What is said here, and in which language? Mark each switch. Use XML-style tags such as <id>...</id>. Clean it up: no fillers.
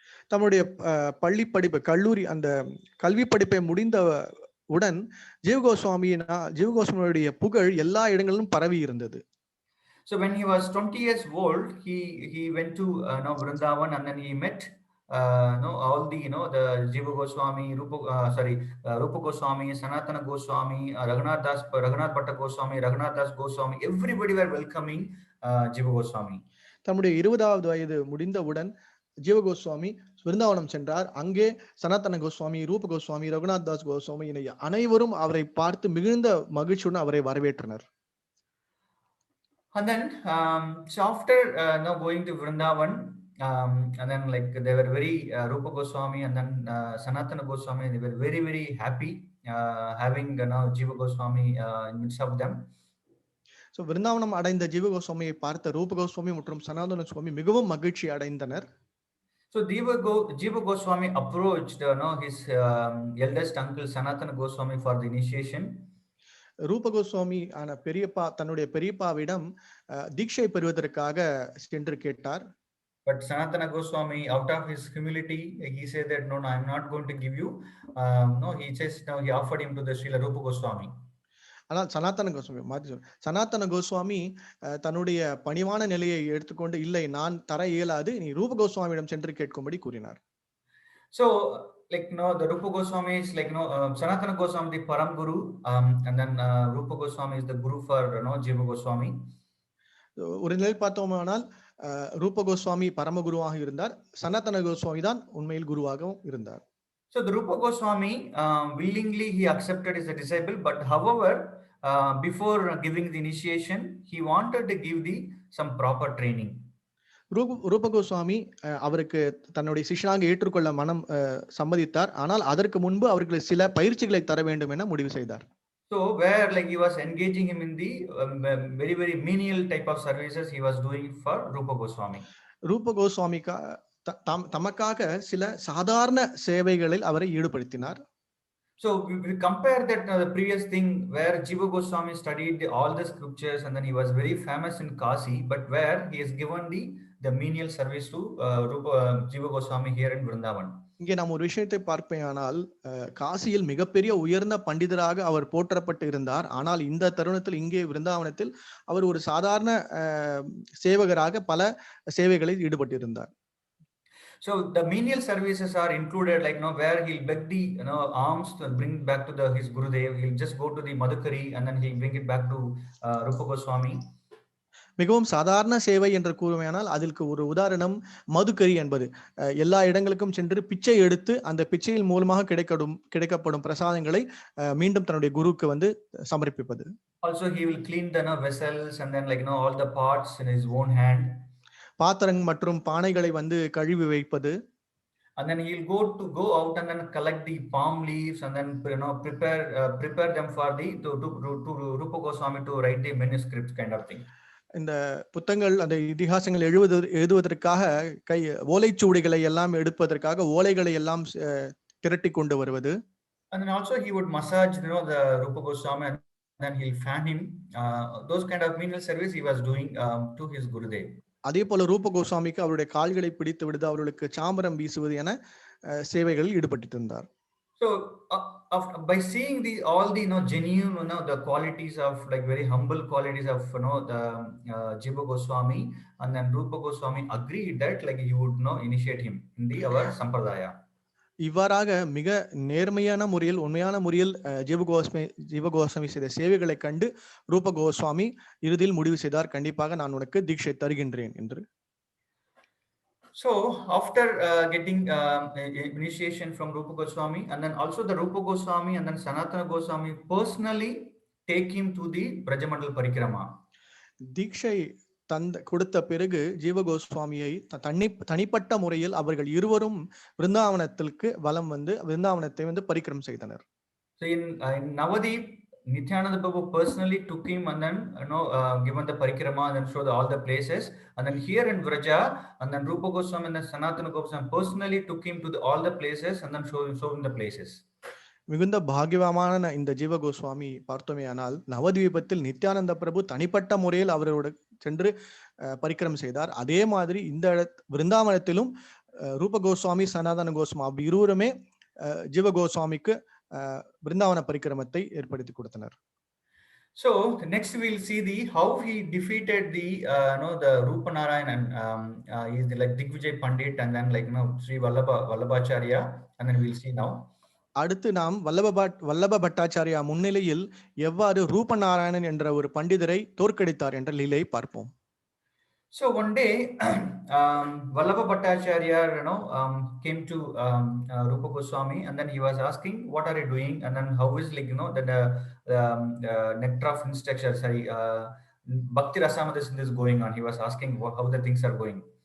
<ta>தம்முடைய பள்ளி படிப்பு கல்லூரி அந்த கல்வி படிப்பை முடிந்த உடன் ஜீவ கோஸ்வாமியுடைய புகழ் எல்லா இடங்களிலும் பரவி இருந்தது.</ta> <en>So when he was 20 years old, he went to Vrindavan, and then he met all the the Jiva Goswami, Rupa Goswami, Sanatana Goswami, Raghunath Bhatta Goswami, Raghunath Das Goswami. Everybody were welcoming Jiva Goswami.</en> <ta>தம்முடைய 20வது வயது முடிந்தவுடன் ஜீவ கோஸ்வாமி விருந்தாவனம் சென்றார். அங்கே சனாதன கோஸ்வாமி, ரூப கோஸ்வாமி, ரகுநாத் தாஸ் கோஸ்வாமி அனைவரும் அவரை பார்த்து மிகுந்த மகிழ்ச்சியுடன் அவரை வரவேற்றனர்.</ta> <en>And then so after going to Vrindavan, and then they were very Rupa Goswami and then Sanatana Goswami, they were very, very happy having Jiva Goswami in midst of them.</en> <ta>So விருந்தாவனம் அடைந்த ஜீவ கோஸ்வாமியை பார்த்த ரூப கோஸ்வாமி மற்றும் சனாதன கோஸ்வாமி மிகவும் மகிழ்ச்சி அடைந்தனர்.</ta> <en>So Jiva Goswami approached his eldest uncle Sanatana Goswami for the initiation.</en> <ta>ரூப கோஸ்வாமி பெரியப்பா தன்னுடைய பெரியப்பாவிடம் தீட்சை பெறுவதற்காக சென்று கேட்டார்.</ta> <en>But Sanatana Goswami, out of his humility, he said that no, I am not going to give you. He just he offered him to the Srila Rupa Goswami.</en> <ta>ஆனால் சனாதன கோஸ்வாமி தன்னுடைய பணிவான நிலையை எடுத்துக்கொண்டு இல்லை, நான் தர இயலாது, நீ ரூப கோஸ்வாமியிடம் சென்று கேட்கும்படி கூறினார்.</ta> <en>So the Rupa Goswami is Sanatana Goswami the Param Guru, and then Rupa Goswami is the Guru for Jiva Goswami.</en> <ta>ஒரு நிலை பார்த்தோமானால் ரூப கோஸ்வாமி பரமகுருவாக இருந்தார், சனாதன கோஸ்வாமி தான் உண்மையில் குருவாகவும் இருந்தார்.</ta> <en>So the Rupa Goswami willingly he accepted as a disciple, but however before giving the initiation he wanted to give some proper training.</en> <ta>ரூப கோஸ்வாமி அவருக்கு தன்னுடைய சிஷ்யனாக ஏற்றுக்கொள்ள மனம் சம்மதித்தார். ஆனால் அதற்கு முன்பு அவர்களுக்கு சில பயிற்சிகளை தர வேண்டும் என முடிவு செய்தார்.</ta> <en>So where he was engaging him in the very, very menial type of services he was doing for Rupa Goswami.</en> <ta>ரூப கோஸ்வாமி தமக்காக சில சாதாரண சேவைகளில் அவரை ஈடுபடுத்தினார்.</ta> <en>So we compare that the previous thing where Jiva Goswami studied all the scriptures and then he was very famous in Kasi, but where he has given the menial service to Jiva Goswami here in Vrindavan.</en> <ta>இங்கே நாம் ஒரு விஷயத்தை பார்ப்பேனால் காசியில் மிகப்பெரிய உயர்ந்த பண்டிதராக அவர் போற்றப்பட்டு இருந்தார். ஆனால் இந்த தருணத்தில் இங்கே விருந்தாவனத்தில் அவர் ஒரு சாதாரண சேவகராக பல சேவைகளில் ஈடுபட்டிருந்தார்.</ta> <en>So the menial services are included where he'll beg the alms to bring back to his Gurudev. He'll just go to the Madhukari and then he'll bring it back to Rupa Goswami.</en> <ta>மிகவும் சாதாரண சேவை என்று கூறுமையானால் அதற்கு ஒரு உதாரணம் மதுக்கரி என்பது. எல்லா இடங்களுக்கும் சென்று பிச்சை எடுத்து அந்த பிச்சையின் மூலமாக கிடைக்கப்படும் பிரசாதங்களை மீண்டும் தன்னுடைய குருவுக்கு வந்து சமர்ப்பிப்பது.</ta> <en>Also, he will clean the vessels and then like all the parts in his own hand.</en> <ta>பாத்திரங்கள் மற்றும் பானைகளை வந்து கழுவி வைப்பது.</ta> <en>And then he'll go out and then collect the palm leaves and then prepare them for the to Rupa Goswami to write the manuscripts kind of thing.</en> <ta>இந்த புத்தகங்கள் அந்த இதிகாசங்கள் எழுதுவதற்காக ஓலைச்சுவடிகளை எல்லாம் எடுப்பதற்காக ஓலைகளை எல்லாம் திரட்டி கொண்டு வருவது.</ta> <en>And then also he would massage the Rupa Goswami and then he'll fan him. Those kind of menial service he was doing to his Gurudev.</en> <ta>அதே போல ரூப கோஸ்வாமிக்கு அவருடைய கால்களை பிடித்து விடுது, அவர்களுக்கு சாமரம் வீசுவது என சேவைகளில் ஈடுபட்டு இருந்தார்.</ta> <en>So by seeing all the genuine the qualities of like very humble qualities of the Jiva Goswami, and then Rupa Goswami agreed that like he would initiate him in our sampradaya.</en> <ta>இவ்வாறாக மிக நேர்மையான முறையில் உண்மையான முறையில் ஜீவ கோஸ்வாமி செய்த சேவைகளை கண்டு ரூப கோஸ்வாமி இறுதியில் முடிவு செய்தார், கண்டிப்பாக நான் உனக்கு தீட்சை தருகின்றேன் என்று.</ta> <en>So after getting initiation from Rupa Goswami, and then also the Rupa Goswami and then Sanatana Goswami personally take him to the Brajamandal Parikrama.</en> <ta>தீட்சை கொடுத்த பிறகு ஜீவ கோஸ்வாமியை தனிப்பட்ட முறையில் அவர்கள் இருவரும் விருந்தாவனத்திற்கு வலம் வந்து விருந்தாவனத்தை வந்து பரிக்கிரம் செய்தனர்.</ta> <en>So in Navadip, Nityananda Prabhu personally took him and then given the parikrama and then showed all the places, and then here in Vraja and then Rupa Goswami and then Sanatana Goswami personally took him to all the places and then showing the places.</en> <ta>மிகுந்த பாகியமான இந்த ஜீவ கோஸ்வாமி பார்த்தோமேயானால் நவதீபத்தில் நித்யானந்த பிரபு தனிப்பட்ட முறையில் அவரோடு சென்று பரிக்கிரம் செய்தார். அதே மாதிரி இந்த விருந்தாவனத்திலும் ரூப கோஸ்வாமி சனாதன கோஸ்வாமி இருவருமே ஜீவ கோஸ்வாமிக்கு விருந்தாவன பரிக்கிரமத்தை ஏற்படுத்தி கொடுத்தனர்.</ta> <en>So next we'll see how he defeated the Rupa Narayan and he's like Digvijay Pandit and then like Sri Vallabhacharya, and then we'll see now.</en> <ta>அடுத்து நாம் வல்லப பட்டாச்சாரியா முன்னிலையில் எவ்வாறு ரூப நாராயணன் என்ற ஒரு பண்டிதரை தோற்கடித்தார் என்ற லீலையை பார்ப்போம்.</ta> <en>So one day Vallabha Bhattacharya came to Rupa Goswami and then he was asking, what are you doing, and then how is like the nectar of instruction, Bhakti Rasamrita is going on. He was asking how the things are going.</en>